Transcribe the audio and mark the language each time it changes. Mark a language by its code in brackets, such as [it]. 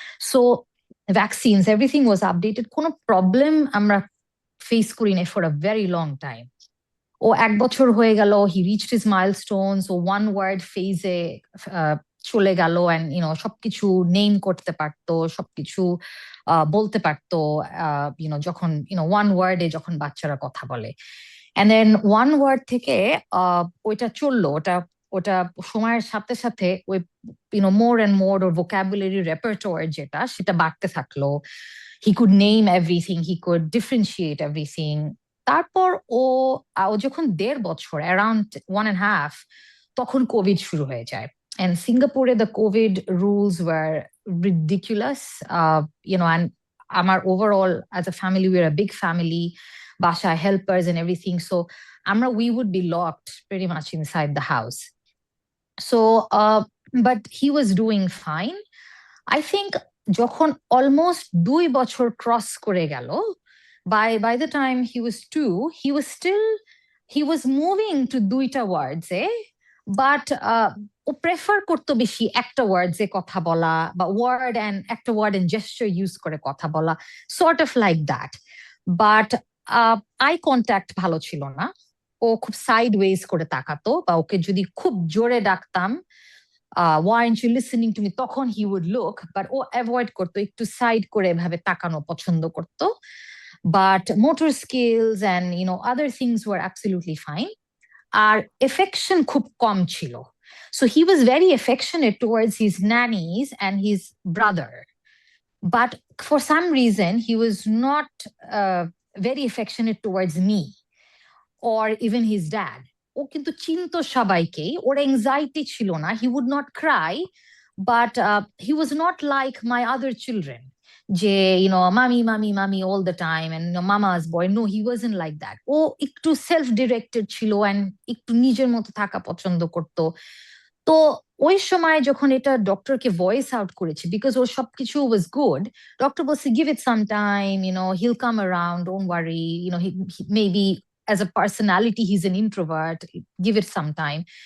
[en] So vaccines, everything was updated, [bn] কোনো [en] problem [bn] আমরা [en] face [bn] করি নাই [en] for a very long time. [bn] ও 1 বছর হয়ে গেল, [en] he reached his milestones, [bn] O [en] one word phase- [bn] এ চলে গেল, and সবকিছু নেম করতে পারতো, সবকিছু বলতে পারতো, যখন one word-এ যখন বাচ্চারা কথা বলে। [en] And then one word [bn] থেকে ওইটা চললো, ওটা সময়ের সাথে সাথে ওই [en] more and more [bn] or vocabulary repertoire যেটা, সেটা বাড়তে থাকলো। [en] He could name everything, he could differentiate everything. [bn] তারপর ও যখন 1.5 বছর, around 1.5, তখন কোভিড শুরু হয়ে যায়। [en] And Singapore, the COVID rules were ridiculous, and our overall, as a family, we're a big family, [bn] Basha [en] helpers and everything. So we would be locked pretty much inside the house. So, but he was doing fine. I think [bn] যখন [en] almost 2 [bn] বছর [en] cross [bn] করে গেল, [en] by the time he was 2, he was moving to 2টা words, but [bn] O prefer করতো বেশি একটা ওয়ার্ডস এ কথা বলা, বা ওয়ার্ড অ্যান্ড একটা ওয়ার্ড এন্ড জেস্টার ইউজ করে কথা বলা, [en] Sort of like that. [bn] But eye contact ভালো ছিল না, ও খুব সাইড ওয়েজ করে তাকাতো, বা ওকে যদি খুব জোরে ডাকতাম, [en] why aren't you listening to me, [bn] তখন [en] he would look, but [bn] O avoid করতো, একটু সাইড করে এভাবে তাকানো পছন্দ করতো। [en] But motor skills and other things were absolutely fine. [bn] আর affection খুব কম ছিল। [en] So he was very affectionate towards his nannies and his brother. But for some reason, he was not very affectionate towards me or even his dad. [bn] ও কিন্তু চিনতো সবাইকে, ওর [en] anxiety [bn] ছিল না, [en] he would not cry, but he was not like my other children, [bn] যে [en] mommy all the time and mama's boy. No, he wasn't like that. [bn] ও একটু [en] self directed [bn] ছিল [en] and [bn] একটু নিজের মতো থাকা পছন্দ করতো। তো ওই সময় যখন এটা ডক্টরকে ভয়েস আউট করেছি, [en] because [bn] ওর সবকিছু [en] was good, [bn] ডক্টর বলছে [en] Give it some time, he'll come around, don't worry, he maybe as a personality he's an introvert, give it some time.